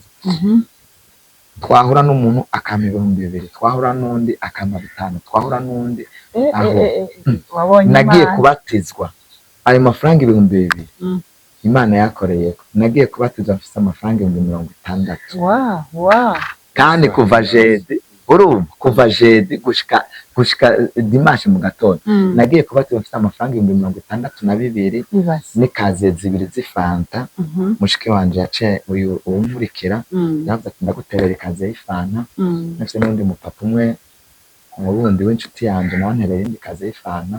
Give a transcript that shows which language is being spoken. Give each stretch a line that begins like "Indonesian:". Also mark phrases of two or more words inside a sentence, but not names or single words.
Rundi: Twahura n'umuntu akama 2,000, twahura n'undi akama 5, twahura n'undi aho nagiye kubatizwa ayo mafaranga 2,000 Imana yakoreye. Nagiye kubatizwa mfite amafaranga 60,000. kandi kuva jeudi urumva kuva jeudi gushika dimanche mu gatondo nagiye kubatizwa mfite amafaranga 62 n'ikaze 2 z'ifanta. Mushike wanje yace uyu umurikira yavuze ati ndaguterera ikaze y'ifanta. Nafise n'undi mupapa umwe mu bundi w'inshuti yanje nawe ntereye indi kaze y'ifanta.